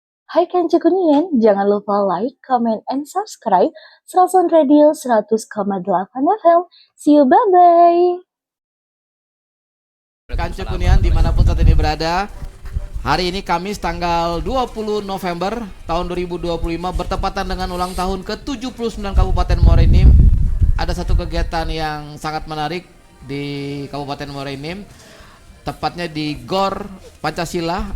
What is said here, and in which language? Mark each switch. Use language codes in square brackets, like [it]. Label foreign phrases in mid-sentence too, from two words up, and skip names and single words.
[id] Hai Kanca Kuningan, jangan lupa [en] like, comment, and subscribe Serasan Radio 100,8 FM. See you, bye-bye! [id] Kanca Kuningan dimanapun saat ini berada, hari ini Kamis tanggal 20 November tahun 2025 bertepatan dengan ulang tahun ke-79 Kabupaten Muara Enim. Ada satu kegiatan yang sangat menarik di Kabupaten Muara Enim, tepatnya di GOR Pancasila.